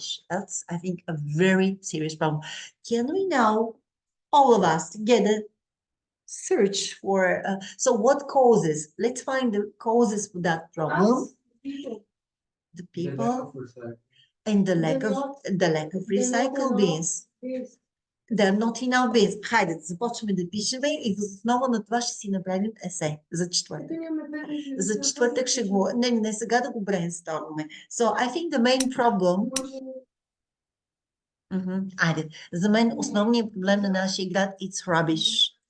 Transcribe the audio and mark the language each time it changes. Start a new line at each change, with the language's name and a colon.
English: That's, I think, a very serious problem. Can we now, all of us together, search for, so what causes? Let's find the causes for that problem. The people and the lack of recycle bins. They're not in our bins.
Bulgarian: Хайде, започваме да пишеме и въз основа на това ще си направим есе за четвъртък. За четвъртък ще го... Не сега да го брейнстормаме.
English: So I think the main problem...
Bulgarian: Айде, за мен основният проблем на нашия град
English: it's rubbish.